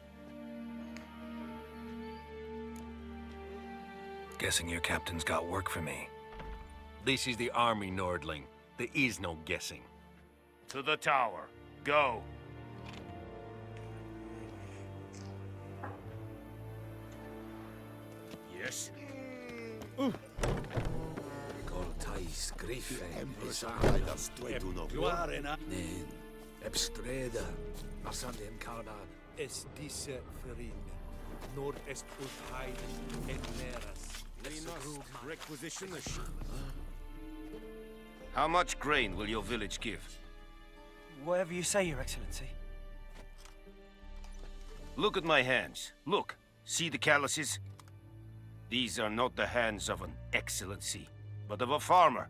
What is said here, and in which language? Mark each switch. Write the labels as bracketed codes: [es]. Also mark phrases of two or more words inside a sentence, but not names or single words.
[en] Guessing your captain's got work for me. This is the army, Nordling. There is no guessing. To the tower. Go. Yes? Cortais Griffin. Empress Armidas Tweduno. Nen. Ebstreda. Asandem Kardan. Es disse Ferin. Nord est ut Haid et Neras. Requisition the How much grain will your village give? Whatever you say, Your Excellency. Look at my hands. Look. See the calluses? These are not the hands of an excellency, but of a farmer.